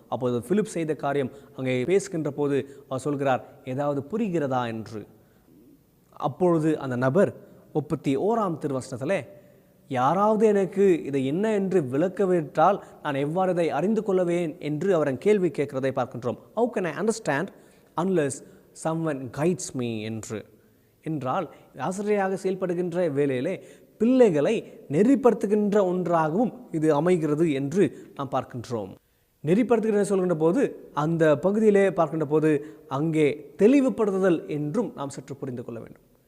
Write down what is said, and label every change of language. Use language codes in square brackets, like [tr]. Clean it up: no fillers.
[ta] அப்போது பிலிப் செய்த காரியம், அங்கே பேசுகின்ற போது அவர் சொல்கிறார், ஏதாவது புரிகிறதா என்று. அப்பொழுது அந்த நபர் 31ஆம் திருவசனத்திலே, யாராவது எனக்கு இதை என்ன என்று விளக்கவிட்டால் நான் எவ்வாறு இதை அறிந்து கொள்ளவேன் என்று அவர் கேள்வி கேட்கிறதை பார்க்கின்றோம். [en] How can I understand unless someone guides me [ta] என்று. என்றால் ஆசிரியராக செயல்படுகின்ற வேளையிலே பிள்ளைகளை நெறிப்படுத்துகின்ற ஒன்றாகவும் இது அமைகிறது என்று நாம் பார்க்கின்றோம். நெறிப்படுத்துகிற சொல்கின்ற போது அந்த பகுதியிலே பார்க்கின்ற போது அங்கே தெளிவுபடுத்துதல் என்றும் நாம் சற்று புரிந்து கொள்ள வேண்டும்.